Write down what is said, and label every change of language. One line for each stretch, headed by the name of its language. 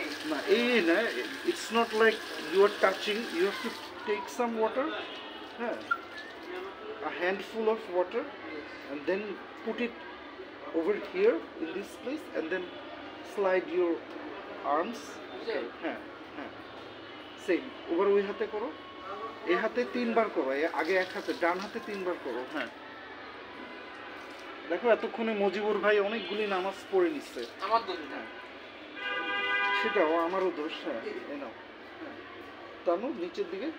Bangla: না এই না,
English: It's not like you are touching, you have to take some water. হ্যাঁ a handful of water and then put it over here in this place and then slide your arms.
Bangla: হ্যাঁ হ্যাঁ same over ওই হাতে করো, এই হাতে 3 বার করো, আগে এক হাতে, ডান হাতে 3 বার করো। হ্যাঁ দেখো এতক্ষণে মজিবুর ভাই অনেকগুলি নামাজ পড়ে নিচ্ছে। আমার দোষ না, সেটাও আমারও দোষ। হ্যাঁ এই নাও, হ্যাঁ টানো নিচের দিকে।